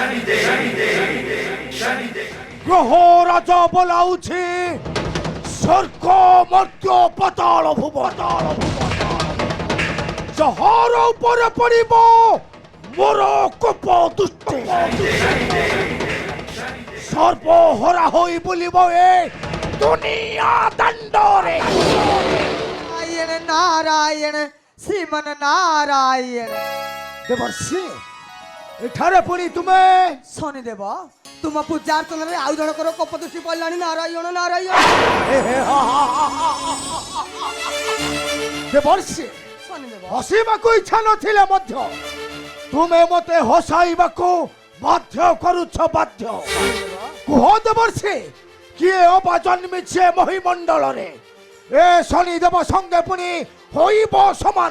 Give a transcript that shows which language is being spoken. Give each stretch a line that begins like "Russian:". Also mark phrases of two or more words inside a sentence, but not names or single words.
Odia: ଗ୍ରହ ରାଜ ବୋଲାଉଛି ସ୍ୱର୍ଗ ମର୍ତ୍ୟ ପାତାଳ ଭୁବନ ଯାହାର ଉପରେ ପଡ଼ିବ ମୋର କୋପ ଦୃଷ୍ଟି ସର୍ବହରା ହୋଇ ବୁଲିବ ଏ ଦୁନିଆ ଦାଣ୍ଡରେ
Sanskrit: नारायण नारायण श्रीमन नारायण
Odia: ଦେବର୍ଷି ଏଠାରେ ପୁଣି ତୁମେ ଶନିଦେବ ତୁମ ପୂଜାର୍ଚ୍ଚନାରେ ଆଉ ଜଣଙ୍କର କପଦୃଷ୍ଟି ପଡ଼ିଲାଣି ନାରାୟଣ ନାରାୟଣ ଦେବର୍ଷି ଶନିଦେବ ହସିବାକୁ ଇଚ୍ଛା ନଥିଲେ ମଧ୍ୟ ତୁମେ ମତେ ହସାଇବାକୁ ବାଧ୍ୟ କରୁଛ ବାଧ୍ୟ କୁହ ଦେବର୍ଷି କିଏ ଅବା ଜନ୍ମିଛି ଏ ମହିମଣ୍ଡଳରେ ଏ ଶନିଦେବ ସଙ୍ଗେ ପୁଣି ହୋଇବ ସମାନ